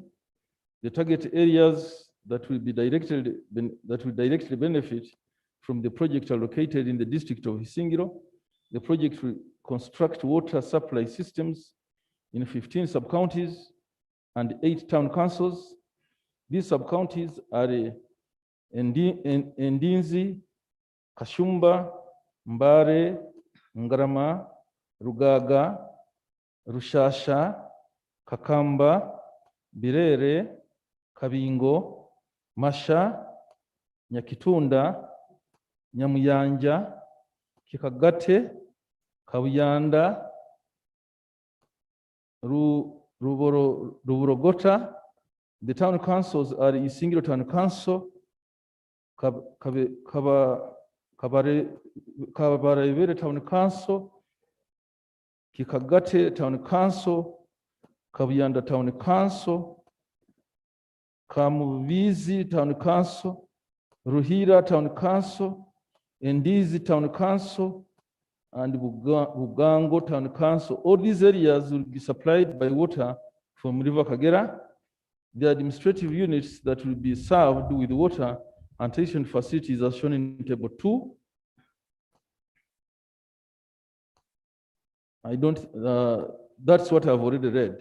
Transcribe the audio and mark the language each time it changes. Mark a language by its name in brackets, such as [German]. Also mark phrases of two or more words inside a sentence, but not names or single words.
[English] The target areas that will directly benefit from the project are located in the district of Isingiro. The project will construct water supply systems in 15 sub-counties and 8 town councils. These sub-counties are Ndinzi, Kashumba, Mbare, Ngarama, Rugaga, Rushasha, Kakamba, Birere, Kabingo, Masha, Nyakitunda, Nyamuyanja, Kikagate, Kabuyanda, Ruborogota. The town councils are Isingiro Town Council, Kabarevere Town Council, Kikagate Town Council, Kabuyanda Town Council, Kamuvizi Town Council, Ruhira Town Council, Ndizi Town Council, and Bugango Town Council. All these areas will be supplied by water from River Kagera. The administrative units that will be served with water and sanitation facilities are shown in table 2. That's what I've already read.